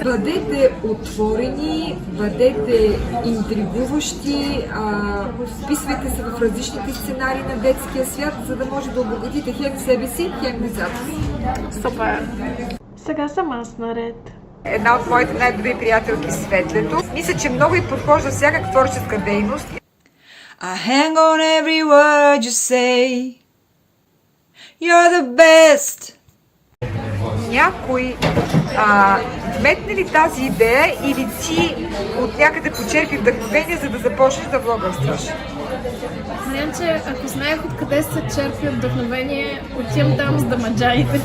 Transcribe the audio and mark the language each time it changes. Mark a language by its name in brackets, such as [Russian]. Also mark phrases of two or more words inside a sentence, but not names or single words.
[Bulgarian] Бъдете отворени, бъдете интригуващи, вписвайте се в различните сценарии на детския свят, за да може да обогатите хем себе си, хем децата си. Супер! Сега съм аз наред. Една от моите най-добри приятелки, Светлето, мисля, че много и подхожда всяка творческа дейност. [English] I hang on every word you say. You're the best. [Bulgarian] Някой вметне ли тази идея или ти от някъде почерпи вдъхновение, за да започнеш да влогърстваш? Марианче, ако знаех откъде се черпи вдъхновение, отивам там с дамаджаите.